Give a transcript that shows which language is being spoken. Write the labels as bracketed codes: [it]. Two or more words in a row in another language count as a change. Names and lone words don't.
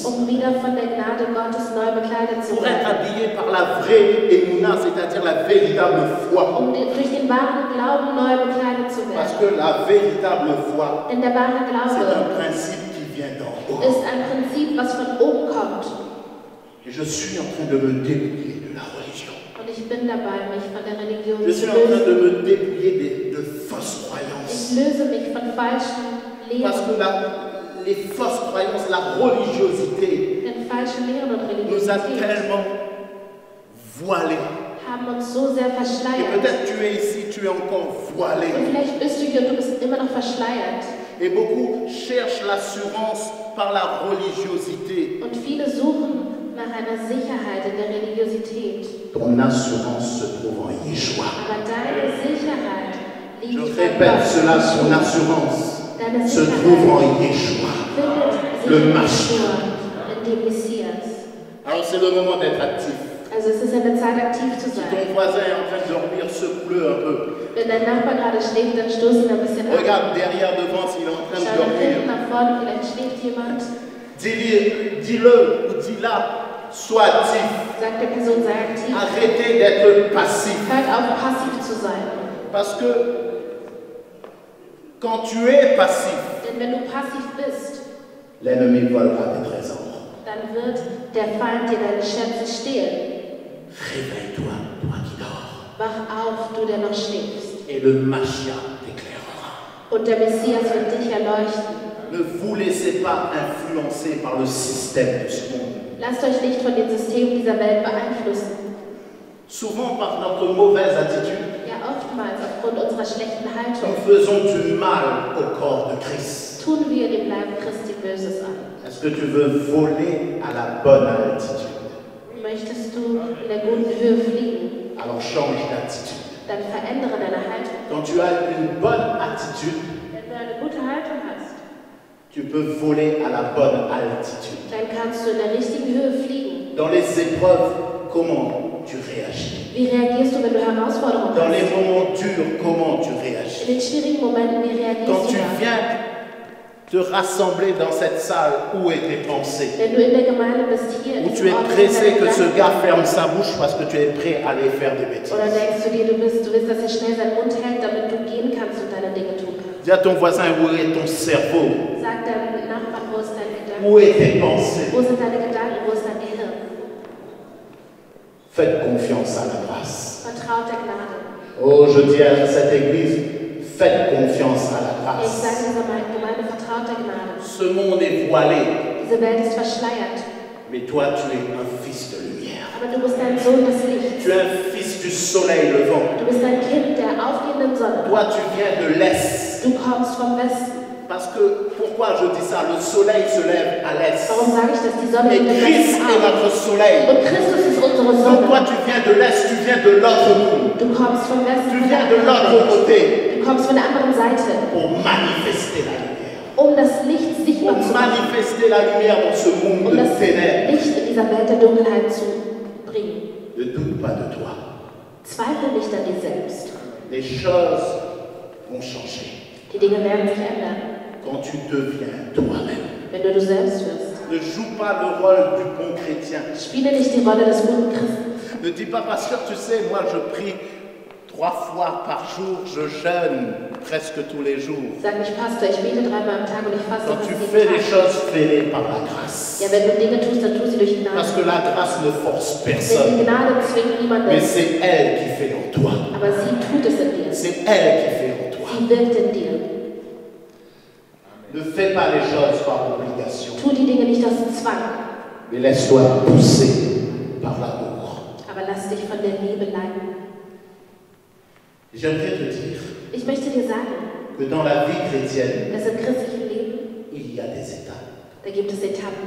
[de] um wieder von der Gnade Gottes neu bekleidet zu [fr] pour être [de] werden. [fr] habillé par la vraie émouna, c'est-à-dire la véritable foi. [de] Durch den wahren Glauben neu bekleidet zu [fr] Parce [de] werden. [fr] que la véritable foi, [de] Denn der wahre [fr] c'est [de] Glaube [fr] un principe qui vient d'en haut. [de] ist ein Prinzip, was von oben kommt. [fr] Et je suis en train de me dépouiller de la religion. [de] Und ich bin dabei, mich von der Religion [fr] Je [de] zu [fr] suis en train de [de] lösen. [fr] me dépouiller de fausses [de] Ich [fr] croyances. [de] löse mich von falschen [fr] Parce [de] Lehren. [fr] que les fausses croyances, la religiosité, [de] Denn falsche Lehren und [fr] nous a [de] Religiosität [fr] tellement voilés. [de] haben uns so sehr [fr] Et [de] verschleiert. [fr] peut-être tu es ici, tu es encore voilé. [de] Und vielleicht bist du hier und du bist immer noch verschleiert. [fr] Et beaucoup cherchent l'assurance par la religiosité. [de] Und viele suchen nach einer Sicherheit in der Religiosität. [fr] Ton assurance se trouve en Yeshua. [de] Aber deine Sicherheit [fr] Je [de] liegt bei [fr] répète cela, [de] Gott. [fr] son assurance [de] Deine [fr] se trouve [de] Sicherheit [fr] en Yeshua. [de] findet sich [fr] Le [de] in [fr] Mashiach. [de] Yeshua, in dem Messias. [fr] Alors c'est le moment d'être actif. [de] Also es ist an der Zeit, aktiv zu [fr] Si [de] sein. [fr] ton voisin est en train de dormir, secoue-le un peu. [de] Wenn dein Nachbar gerade schläft, dann stoß ihn ein bisschen an. [fr] Regarde derrière, devant, s'il est en train de [de] Schau nach hinten, [fr] dormir. [de] nach vorne, vielleicht schläft jemand. [fr] Dis-le ou dis-la, sois actif. [de] Sagt der Person, sei aktiv. [fr] Arrêtez d'être passif. [de] Hört auf, passiv zu sein. [fr] Parce que quand tu es passif, [de] Denn wenn du passiv bist, [fr] l'ennemi volera tes trésors. [de] dann wird der Feind dir deine Schätze stehlen. [fr] Réveille-toi, toi qui dors. [de] Wach auf, du der noch schläfst. [fr] Et le Mashiach t'éclairera. [de] Und der Messias wird dich erleuchten. [fr] Ne vous laissez pas influencer par le système de ce monde. [de] Lasst euch nicht von den Systemen dieser Welt beeinflussen. [fr] Souvent par notre mauvaise attitude, [de] Ja, oftmals aufgrund unserer schlechten [fr] nous [de] Haltung [fr] faisons du mal au corps de Christ. [de] tun wir dem Leib Christi Böses an. [fr] Est-ce que tu veux voler à la bonne altitude? [de] Möchtest du in der guten Höhe fliegen, [fr] Alors change d'attitude. [de] dann verändere deine Haltung. [fr] Quand tu as une bonne attitude, [de] Wenn du eine gute Haltung hast, [fr] tu peux voler à la bonne altitude. [de] dann kannst du in der richtigen Höhe fliegen. [fr] Dans les épreuves, comment tu réagis? [de] Wie reagierst du, wenn du Herausforderungen [fr] Dans les [de] hast? [fr] moments durs, comment tu réagis? [de] In den schwierigen Momenten, wie reagierst [fr] Quand [de] du [fr] tu [de] da? [fr] viens te rassembler dans cette salle, où est tes pensées? [de] Wenn du in der Gemeinde bist, hier in [fr] Ou tu [de] diesem [fr] es [de] Ort, [fr] pressé que [de] deine [fr] ce [de] Gedanken- [fr] gars ferme sa bouche parce que tu es prêt à aller faire des bêtises? [de] Oder denkst du dir, du willst, dass er schnell seinen Mund hält, damit du gehen kannst und deine Dinge tun kannst? [fr] Dis à ton voisin, où est ton cerveau? [de] Sag deinem Nachbarn, wo ist dein Gedanke? [fr] Où est tes pensées? [de] Wo sind deine Gedanken? Wo ist dein Gehirn? [fr] Faites confiance à la grâce. [de] Vertraut der Gnade. [fr] Oh, je dis à cette église, faites confiance à la [de] Ich sage [fr] grâce. [de] dieser Gemeinde, vertraut der Gnade. [fr] Ce monde est voilé, [de] Diese Welt ist verschleiert, [fr] mais toi, tu es un fils de lumière. [de] aber du bist ein Sohn des Lichts. [fr] Tu es un fils du soleil levant. [de] Du bist ein Kind der aufgehenden Sonne. [fr] Toi, tu viens de l'Est. [de] Du kommst vom Westen. [fr] Parce que, pourquoi je dis ça? Le soleil se lève à l'Est. [de] Warum sage ich, dass die Sonne [fr] Et [de] im [fr] Christ [de] Westen [fr] est [de] auf? [fr] notre soleil. [de] Und Christus ist unsere [fr] Donc [de] Sonne. [fr] toi, tu viens de l'Est, tu viens de l'autre monde. [de] Du kommst vom Westen, [fr] Tu [de] von [fr] viens [de] der [fr] de [de] anderen [fr] l'autre [de] Seite. [fr] côté [de] Du kommst von der anderen Seite, [fr] pour manifester la lumière. [de] um das Licht [fr] Pour [de] sichtbar zu machen, [fr] manifester la lumière dans ce monde [de] um [fr] de [de] das [fr] ténèbres. [de] Licht in dieser Welt der Dunkelheit zu bringen. [fr] Ne doute pas de toi. [de] Zweifle nicht an dir selbst. [fr] Les choses vont changer [de] Die Dinge werden sich ändern, [fr] quand tu deviens toi-même. [de] wenn du selbst wirst. [fr] Ne joue pas le rôle du bon chrétien. [de] Spiele nicht die Rolle des guten Christen. [fr] Ne dis pas, pasteur, tu sais, moi je prie 3 fois par jour, je jeûne presque tous les jours. [de] Sag nicht, Pastor, ich bete 3-mal am Tag und ich faste [fr] Quand [de] fast [fr] tu [de] jeden [fr] fais les [de] Tag. [fr] choses, fais-les par la grâce. [de] Ja, wenn du Dinge tust, dann tu sie durch Gnade. [fr] Parce que la grâce ne force [de] Denn die [fr] personne, [de] Gnade zwingt niemanden, [fr] mais c'est elle qui fait en toi. [de] aber sie tut es in dir. [fr] C'est elle qui fait en toi. [de] Sie wirkt in dir. [fr] Ne fais pas les choses par obligation, [de] Tu die Dinge nicht aus Zwang, [fr] mais laisse-toi pousser par l'amour. [de] aber lass dich von der Liebe leiten. [fr] J'aimerais te dire [de] Ich möchte dir sagen, [fr] que dans la vie chrétienne, [de] dass im christlichen Leben, [fr] il y a des étapes. [de] da gibt es Etappen.